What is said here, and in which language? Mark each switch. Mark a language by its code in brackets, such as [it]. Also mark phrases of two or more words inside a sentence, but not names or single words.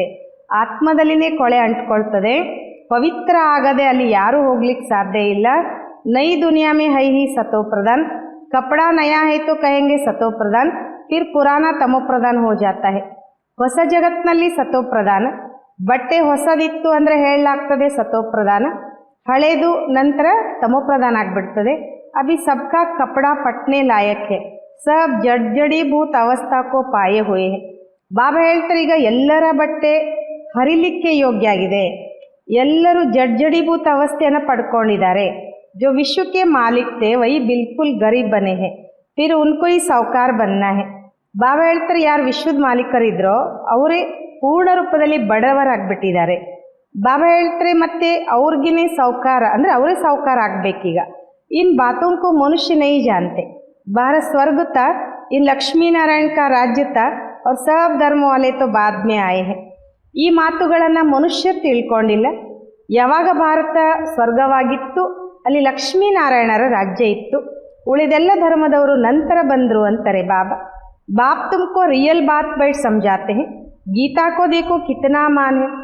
[kn] ಆತ್ಮದಲ್ಲಿನೇ ಕೊಳೆ ಅಂಟ್ಕೊಳ್ತದೆ, ಪವಿತ್ರ ಆಗದೆ ಅಲ್ಲಿ ಯಾರೂ ಹೋಗ್ಲಿಕ್ಕೆ ಸಾಧ್ಯ ಇಲ್ಲ. [hi] नई दुनिया में है ही सतो प्रधान, कपड़ा नया है तो कहेंगे सतो प्रधान, फिर पुराना तमो प्रधान हो जाता है. [kn] ಹೊಸ ಜಗತ್ತಿನಲ್ಲಿ ಸತೋ ಪ್ರಧಾನ, ಬಟ್ಟೆ ಹೊಸದಿತ್ತು ಅಂದರೆ ಹೇಳಲಾಗ್ತದೆ ಸತೋ ಪ್ರಧಾನ, ಹಳೇದು ನಂತರ ತಮೋ ಪ್ರಧಾನ ಆಗಿಬಿಡ್ತದೆ. [hi] अभी सबका कपड़ा फटने लायक है, सब जड़जड़ीभूत अवस्था को पाए हुए है. [kn] ಬಾಬಾ ಹೇಳ್ತಾರೆ, ಈಗ ಎಲ್ಲರ ಬಟ್ಟೆ ಹರಿಲಿಕ್ಕೆ ಯೋಗ್ಯ ಆಗಿದೆ, ಎಲ್ಲರೂ ಜಡ್ಜಡೀಭೂತ ಅವಸ್ಥೆಯನ್ನು ಪಡ್ಕೊಂಡಿದ್ದಾರೆ. [hi] जो विश्व के मालिक थे वही बिल्कुल गरीब बने हैं, फिर उनको ही साहूकार बनना है. [kn] ಬಾಬಾ ಹೇಳ್ತಾರೆ ಯಾರು ವಿಶ್ವದ ಮಾಲೀಕರಿದ್ರೋ ಅವರೇ ಪೂರ್ಣ ರೂಪದಲ್ಲಿ ಬಡವರಾಗ್ಬಿಟ್ಟಿದ್ದಾರೆ. ಬಾಬಾ ಹೇಳ್ತಾರೆ ಮತ್ತೆ ಅವ್ರಿಗೇನೆ ಸಾಹುಕಾರ ಅಂದರೆ ಅವರೇ ಸಾಹುಕಾರ ಆಗಬೇಕೀಗ. [hi] इन बातों को मनुष्य नहीं जानते। बाहर स्वर्ग था, इन लक्ष्मी नारायण का राज्य था और सब धर्म वाले तो बाद में आए हैं। [kn] ಈ ಮಾತುಗಳನ್ನು ಮನುಷ್ಯರು ತಿಳ್ಕೊಂಡಿಲ್ಲ. ಯಾವಾಗ ಭಾರತ ಸ್ವರ್ಗವಾಗಿತ್ತು ಅಲ್ಲಿ ಲಕ್ಷ್ಮೀನಾರಾಯಣರ ರಾಜ್ಯ ಇತ್ತು, ಉಳಿದೆಲ್ಲ ಧರ್ಮದವರು ನಂತರ ಬಂದರು ಅಂತಾರೆ ಬಾಬಾ. [hi] बाप तुमको रियल बात बैठ समझाते है, गीता को देखो कितना मान है.